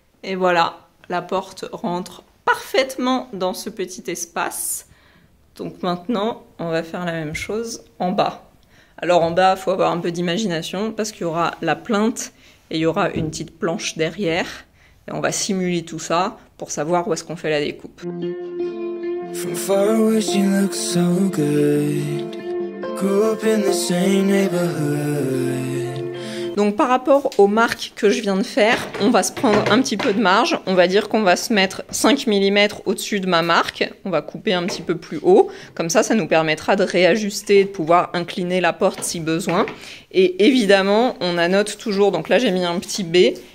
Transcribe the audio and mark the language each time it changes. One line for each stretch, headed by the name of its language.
French: Et voilà, la porte rentre parfaitement dans ce petit espace. Donc maintenant, on va faire la même chose en bas. Alors en bas, il faut avoir un peu d'imagination parce qu'il y aura la plinthe et il y aura une petite planche derrière. Et on va simuler tout ça pour savoir où est-ce qu'on fait la découpe.
English: From far away she looks so good. Grew up in the same neighborhood.
French: Donc par rapport aux marques que je viens de faire, on va se prendre un petit peu de marge. On va dire qu'on va se mettre 5 mm au-dessus de ma marque. On va couper un petit peu plus haut. Comme ça nous permettra de réajuster, de pouvoir incliner la porte si besoin. Et évidemment, on annote toujours. Donc là, j'ai mis un petit B.